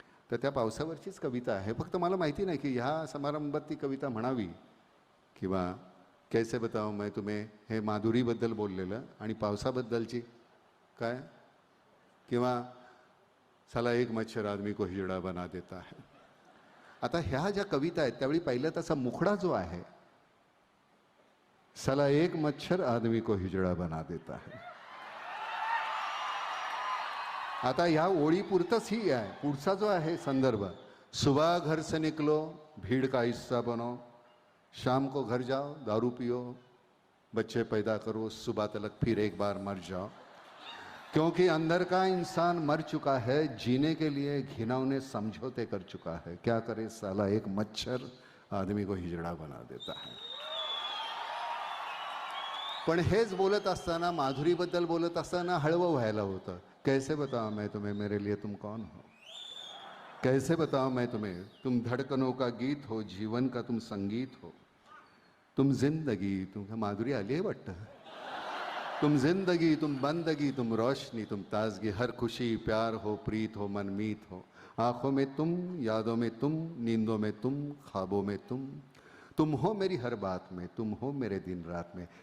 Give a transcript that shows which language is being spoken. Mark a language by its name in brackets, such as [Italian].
[Marathi] तर त्या पावसावरचीच कविता आहे. फक्त मला माहिती नाही की ह्या समारंभात ती कविता म्हणावी किंवा [Hindi] कैसे बताओ मैं तुम्हें [Marathi] हे माधुरीबद्दल बोललेलं आणि पावसाबद्दलची काय, किंवा [Hindi] साला एक मच्छर आदमी को हिजड़ा बना देता है. [Marathi] आता ह्या ज्या कविता आहेत त्यावेळी पहिला त्याचा मुखडा जो आहे, [Hindi] साला एक मच्छर आदमी को हिजड़ा बना देता है. [Marathi] आता ह्या ओळीपुरतंच ही आहे. पुढचा जो आहे संदर्भ, [Hindi] सुबह घर से निकलो भीड़ का हिस्सा बनो, शाम को घर जाओ दारू पियो, बच्चे पैदा करो, सुबह तलक फिर एक बार मर जाओ, क्योंकि अंदर का इंसान मर चुका है, जीने के लिए घिनौने समझौते कर चुका है. क्या करे साला एक मच्छर आदमी को हिजड़ा बना देता है. [Marathi] पण हेच बोलत असताना, माधुरीबद्दल बोलत असताना हळवं व्हायला होतं. [Hindi] कैसे बताओ मैं तुम्हें मेरे लिए तुम कौन हो, कैसे बताओ मैं तुम्हें तुम धड़कनों का गीत हो, जीवन का तुम संगीत हो, तुम जिंदगी. तुम [Marathi] माधुरी आली आहे वाटतं. [Hindi] तुम जिंदगी, तुम बंदगी, तुम रोशनी, तुम ताजगी, हर खुशी प्यार हो, प्रीत हो, मनमीत हो, आंखों में तुम, यादों में तुम, नींदों में तुम, ख्वाबों में तुम हो मेरी हर बात में, तुम हो मेरे दिन रात में.